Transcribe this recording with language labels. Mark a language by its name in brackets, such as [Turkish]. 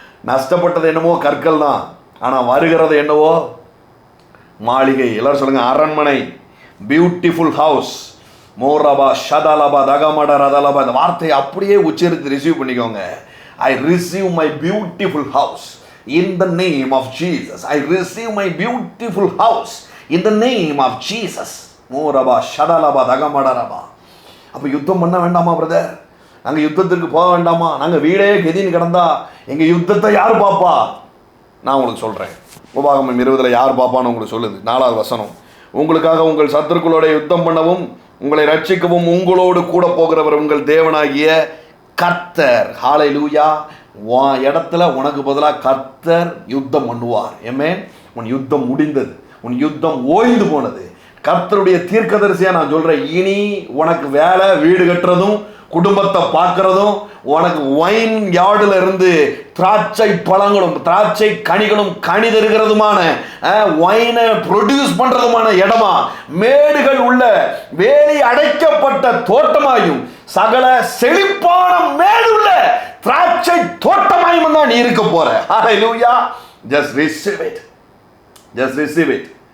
[Tamil] நஷ்டப்பட்டது என்னவோ கற்கள் தான், ஆனால் வருகிறது என்னவோ மாளிகை. எல்லாரும் சொல்லுங்க, அரண்மனை, பியூட்டிஃபுல் ஹவுஸ், மோரபா ஷதலபா தகமட ரதலபா. இந்த வார்த்தையை அப்படியே உச்சரித்து ரிசீவ் பண்ணிக்கோங்க. [English] I receive my beautiful house in the name of Jesus. I receive my beautiful house in the name of Jesus. [Tamil] மோரபா ஷதலபா தகமட ரபா. அப்போ யுத்தம் பண்ண வேண்டாமா பிரதர்? நாங்கள் யுத்தத்திற்கு போக வேண்டாமா? நாங்கள் வீடே கெதின்னு கிடந்தா எங்கள் யுத்தத்தை யார் பாப்பா? நான் உங்களுக்கு சொல்கிறேன். உபாகமம் 20 யார் பாப்பான்னு உங்களுக்கு சொல்லுது. 4வது வசனம். உங்களுக்காக உங்கள் சத்துருக்களோட யுத்தம் பண்ணவும் உங்களை ரட்சிக்கவும் உங்களோடு கூட போகிறவர் உங்கள் தேவனாகிய கர்த்தர். ஹல்லேலூயா. உன் இடத்துல உனக்கு பதிலாக கர்த்தர் யுத்தம் பண்ணுவார். ஆமென். உன் யுத்தம் முடிந்தது, உன் யுத்தம் ஓய்ந்து போனது. கர்த்தருடைய தீர்க்கதரிசியா நான் சொல்றேன், இனி உனக்கு வேலை, வீடு கட்டுறதும் குடும்பத்தை பார்க்கறதும், உனக்கு ஒயின் யார்டுல இருந்து திராட்சை பழங்களும் திராட்சை கனிகளும் கனி தருகிறதுமான ஒயினை ப்ரொடியூஸ் பண்றதுமான இடமா, மேடுகள் உள்ள வேலி அடைக்கப்பட்ட தோட்டமாயும் சகல செழிப்பான மேடுள்ள திராட்சை தோட்டமாயும் தான் நீ இருக்க போற. ஹல்லேலூயா. [English] just receive it, just receive it.